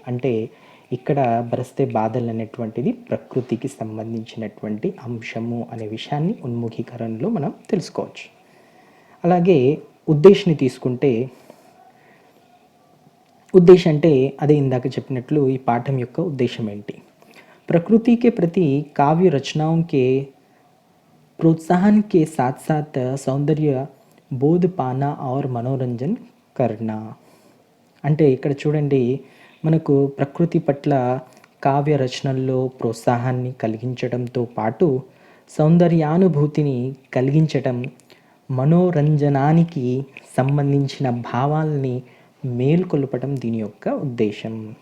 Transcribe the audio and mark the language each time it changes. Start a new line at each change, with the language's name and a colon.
Telugu: అంటే ఇక్కడ బరస్తే బాధలు అనేటువంటిది ప్రకృతికి సంబంధించినటువంటి అంశము అనే విషయాన్ని ఉన్ముఖీకరణలో మనం తెలుసుకోవచ్చు. అలాగే ఉద్దేశ్ని తీసుకుంటే, ఉద్దేశం అంటే అదే ఇందాక చెప్పినట్లు ఈ పాఠం యొక్క ఉద్దేశం ఏంటి?
Hindi: प्रकृति के प्रति काव्य रचनाओं के प्रोत्साहन के साथ साथ सौंदर्य बोध पाना और मनोरंजन करना.
Telugu: అంటే ఇక్కడ చూడండి, మనకు ప్రకృతి పట్ల కావ్య రచనల్లో ప్రోత్సాహాన్ని కలిగించడంతో పాటు సౌందర్యానుభూతిని కలిగించటం, మనోరంజనానికి సంబంధించిన భావాల్ని మేల్కొల్పటం దీని యొక్క ఉద్దేశం.